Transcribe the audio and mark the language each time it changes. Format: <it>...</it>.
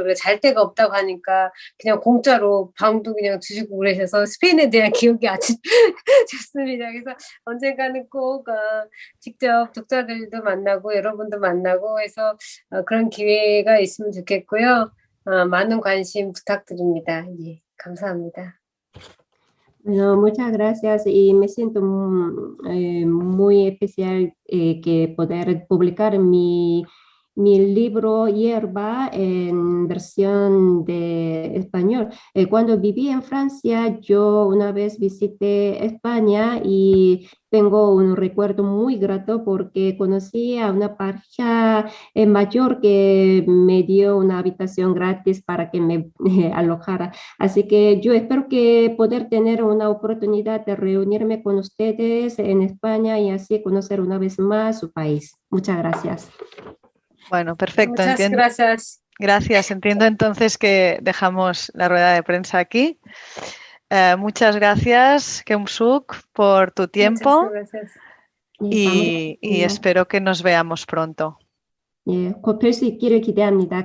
<ko>그래서 잘 데가 없다고 하니까 그냥 공짜로 방도 그냥 주시고 그러셔서 스페인에 대한 기억이 아주 좋습니다. 그래서 언젠가는 꼭 직접 독자들도 만나고 여러분도 만나고 해서 그런 기회가 있으면 좋겠고요. 많은 관심 부탁드립니다. 예, 감사합니다.</ko> <es>Bueno, muchas gracias y me siento muy especial que poder publicar mi libro Hierba en versión de español. Cuando viví en Francia, yo una vez visité España y tengo un recuerdo muy grato porque conocí a una pareja mayor que me dio una habitación gratis para que me alojara. Así que yo espero que poder tener una oportunidad de reunirme con ustedes en España y así conocer una vez más su país. Muchas gracias. Bueno, perfecto. Muchas gracias. Gracias. Entiendo entonces que dejamos la rueda de prensa aquí. Muchas gracias, Keum-suk, por tu tiempo. Muchas gracias. Y espero que nos veamos pronto.</es> <ko>예, 곧 뵐 수 있기를 기대합니다.</ko>